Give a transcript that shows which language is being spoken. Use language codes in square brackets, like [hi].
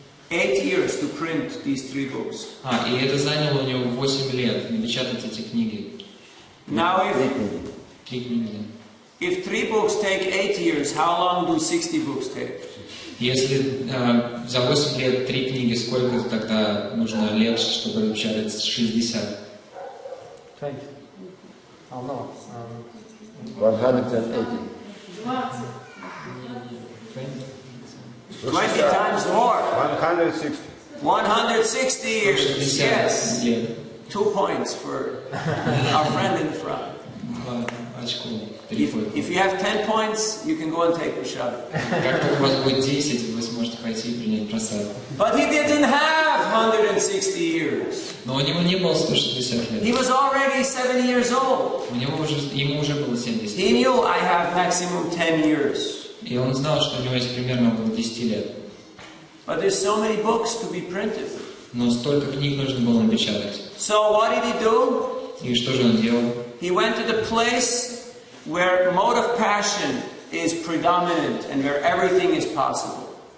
[en] 8 years to print these 3 books. [ru] И это заняло у него 8 лет напечатать эти книги. [en] Now, [ru] 3 книги. [en] if 3 books take 8 years, how long do 60 books take? [ru] Если за 8 лет 3 книги, сколько тогда нужно лет, чтобы напечатать 60? [en] 20. Oh no. 180. 20 times more. 160. 160 years. Yes. [ru] 60 лет. [en] 2 points for our friend in the front. [ru] 2 очка. [en] If you have 10 points, you can go and take prasad. [ru] Как только у вас будет 10, вы сможете пойти и принять просад. [en] But he didn't have 160 years. [ru] Но у него не было 160 лет. [en] He was already 7 years old. [ru] Ему уже было 70. [en] He knew I have maximum 10 years. [ru] И он знал, что у него есть примерно около 10 лет. [en] But there's so many books to be printed. [ru] Но столько книг нужно было напечатать. [en] So what did he do? [ru] И что же он делал? [en] He went to the place where mode of passion is predominant and where everything is possible.